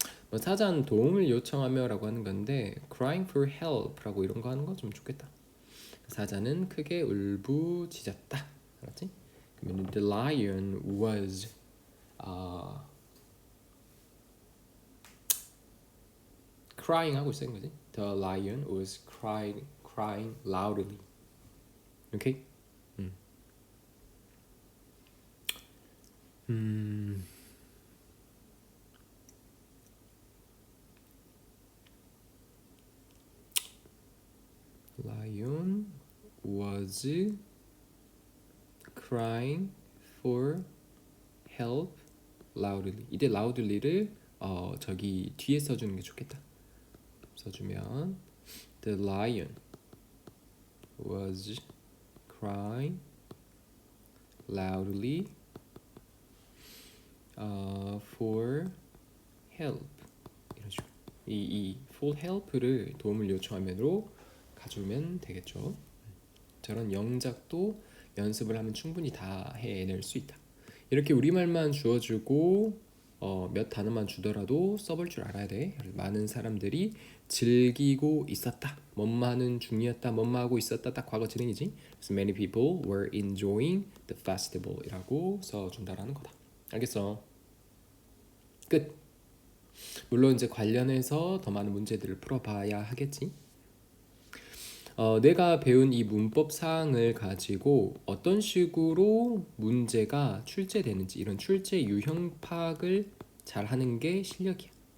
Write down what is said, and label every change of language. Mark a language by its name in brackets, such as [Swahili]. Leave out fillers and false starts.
[Korean] 뭐 사전 도움을 요청하며 라고 하는 건데 [English] crying for help [Korean] 라고 이런 거 하는 거 좀 좋겠다. 사자는 크게 울부짖었다. 알았지? 그러면 [English] the lion was crying [Korean] 하고 있는 거지. [English] The lion was crying loudly. [Korean] 오케이? [English] Lion was crying for help loudly. [Korean] 이때 loudly를 저기 뒤에 써주는 게 좋겠다. 써주면 [English] the lion was crying loudly for help. [Korean] 이런 식으로 이 for help를 도움을 요청하면으로 가져오면 되겠죠. 저런 영작도 연습을 하면 충분히 다 해낼 수 있다. 이렇게 우리말만 주어주고 몇 단어만 주더라도 써볼 줄 알아야 돼. 많은 사람들이 즐기고 있었다, 뭐뭐하는 중이었다, 뭐뭐하고 있었다, 딱 과거 진행이지. 그래서 [English] many people were enjoying the festival [Korean] 이라고 써준다라는 거다. 알겠어? 끝. 물론 이제 관련해서 더 많은 문제들을 풀어봐야 하겠지. 내가 배운 이 문법 사항을 가지고 어떤 식으로 문제가 출제되는지 이런 출제 유형 파악을 잘 하는 게 실력이야.